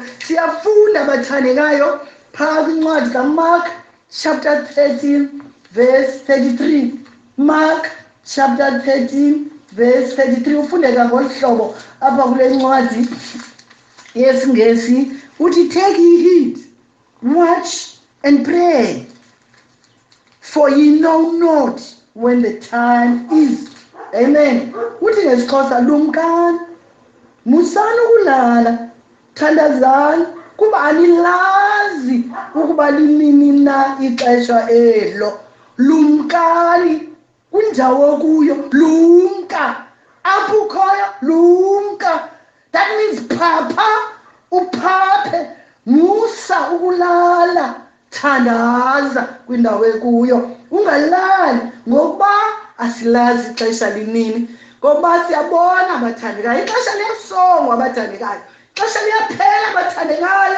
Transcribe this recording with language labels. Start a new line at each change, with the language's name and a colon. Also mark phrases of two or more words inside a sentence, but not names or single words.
Xhosa: Siyafunda bathandekayo phaa kwincwadi kaMark
English: chapter 13 verse 33. Mark chapter 13 verse 33.
Xhosa: Ufundeka ngolu hlobo apha kule ncwadi yesiNgesi uthi,
English: take heed, watch and pray, for ye know not when the time is. Amen.
Xhosa: Uthi ngesixhosa, lumkani, musani ukulala, thandazani, kuba anilazi ukuba linini na ixesha elo. Lumkani, kunjawo kuyo, lumka, apho ukhoyo, lumka.
English: That means
Xhosa: phapha, uphaphe, musa ukulala, thandaza kwindawo ekuyo. Ungalali ngokuba asilazi ixesha linini. Ngoba siyabona abathandekayo, ixesha liyasongwa abathandekayo, ixesha liyaphela abathandekayo.